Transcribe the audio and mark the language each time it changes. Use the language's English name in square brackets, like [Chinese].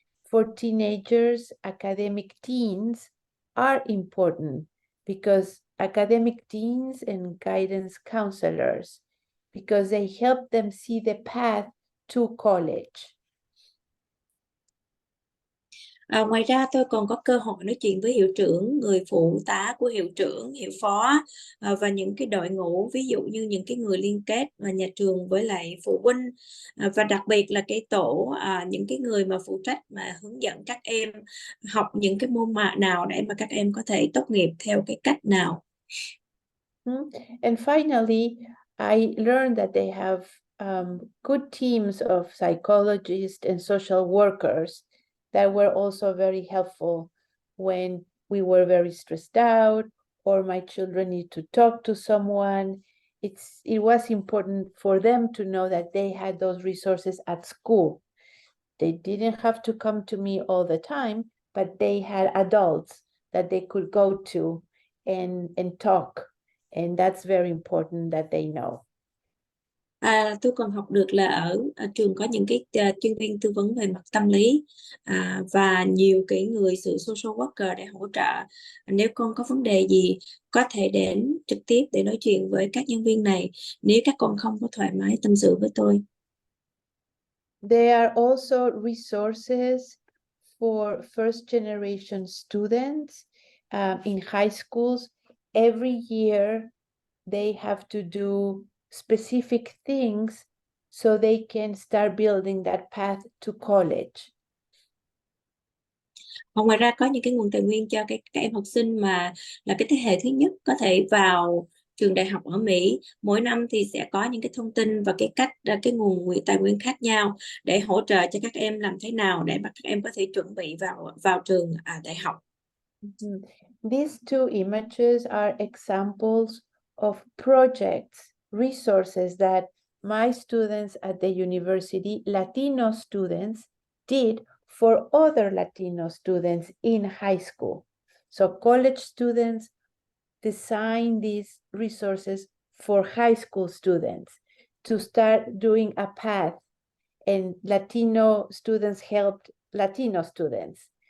[English] For teenagers, academic teens are important because academic deans and guidance counselors because they help them see the path to college. [Vietnamese] Ngoài ra tôi còn có cơ hội nói chuyện với hiệu trưởng, người phụ tá của hiệu trưởng, hiệu phó và những cái đội ngũ, ví dụ như những cái người liên kết và nhà trường với lại phụ huynh và đặc biệt là cái tổ những cái người mà phụ trách mà hướng dẫn các em học những cái môn nào để mà các em có thể tốt nghiệp theo cái cách nào. [English] And finally, I learned that they have good teams of psychologists and social workers that were also very helpful when we were very stressed out or my children need to talk to someone. It was important for them to know that they had those resources at school. They didn't have to come to me all the time, but they had adults that they could go to and talk. And that's very important that they know. [Vietnamese] Tôi còn học được là ở trường có những cái chuyên viên tư vấn về mặt tâm lý và nhiều cái người sự social worker để hỗ trợ. Nếu con có vấn đề gì có thể đến trực tiếp để nói chuyện với các nhân viên này nếu các con không có thoải mái tâm sự với tôi. [English] There are also resources for first generation students in high schools. Every year they have to do specific things so they can start building that path to college. [Vietnamese] Ngoài ra có những cái nguồn tài nguyên cho các em học sinh mà là cái thế hệ thứ nhất có thể vào trường đại học ở Mỹ. Mỗi năm thì sẽ có những cái thông tin và cái nguồn tài nguyên khác nhau để hỗ trợ cho các em làm thế nào để mà các em có thể chuẩn bị vào trường đại học. [English] These two images are examples of projects, resources that my students at the university, Latino students, did for other Latino students in high school. So college students design these resources for high school students to start doing a path, and Latino students helped Latino students.